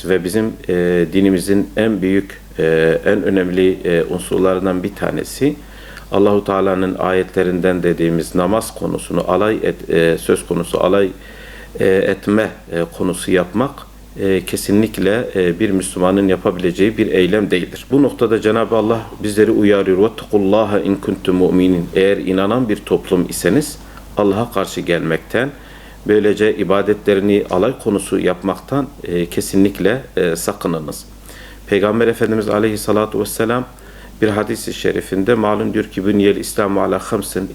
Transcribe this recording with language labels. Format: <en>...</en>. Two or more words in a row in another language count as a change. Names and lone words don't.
<tr>Ve bizim dinimizin en büyük, en önemli unsurlarından bir tanesi Allahu Teala'nın ayetlerinden dediğimiz namaz konusunu söz konusu alay etme konusu yapmak kesinlikle bir Müslümanın yapabileceği bir eylem değildir. Bu noktada Cenab-ı Allah bizleri uyarıyor.</tr> <ar>وَاتَّقُوا إن كنتم مؤمنين.</ar> <tr>Eğer inanan bir toplum iseniz Allah'a karşı gelmekten, böylece ibadetlerini alay konusu yapmaktan kesinlikle sakınınız. Peygamber Efendimiz Aleyhissalatu vesselam bir hadis-i şerifinde malum diyor ki</tr> <ar>بني الإسلام على خمس.</ar>